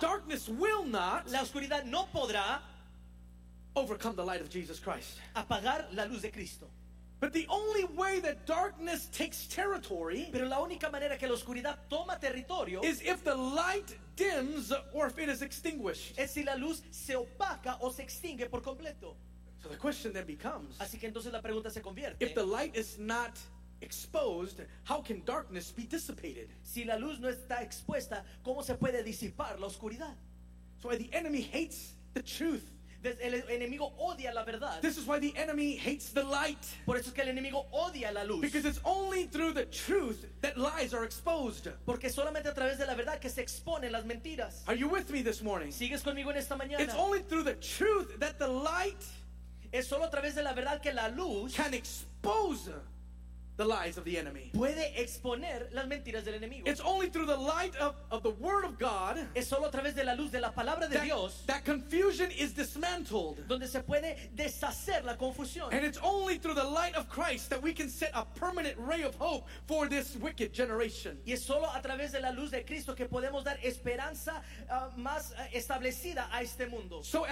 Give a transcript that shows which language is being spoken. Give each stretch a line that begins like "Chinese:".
English: Darkness will not.
Spanish: La oscuridad no podrá.
English: Overcome the light of Jesus Christ.
Spanish: Apagar la luz de Cristo.
English: But the only way that darkness takes territory,
Spanish: pero la única manera que la oscuridad toma territorio,
English: is if the light dims or if it is extinguished.
Spanish: Es si la luz se opaca o se extingue por completo.
English: So the question then becomes,
Spanish: así que entonces la pregunta se convierte,
English: if the light is not exposed, how can darkness be dissipated?
Spanish: Si la luz no está expuesta, ¿cómo se puede disipar la oscuridad?
English: So the enemy hates the truth.
Spanish: El enemigo odia la verdad.
English: This is why the enemy hates the light.
Spanish: Por eso es que el enemigo odia la luz.
English: Because it's only through the truth that lies are exposed.
Spanish: Porque solamente a través de la verdad que se exponen las mentiras.
English: Are you with me this morning?
Spanish: ¿Sigues conmigo en esta mañana?
English: It's only through the truth that the light,
Spanish: es solo a través de la verdad que la luz,
English: can expose the lies of the enemy.
Spanish: Puede exponer las mentiras del enemigo.
English: It's only through the light of the word of God.
Spanish: Es solo a través de la luz de la palabra de Dios.
English: That confusion is dismantled.
Spanish: Donde se puede deshacer la confusión.
English: And it's only through the light of Christ that we can set a permanent ray of hope for this wicked generation.
Spanish: Y es solo a través de la luz de Cristo que podemos dar esperanza más establecida a este mundo.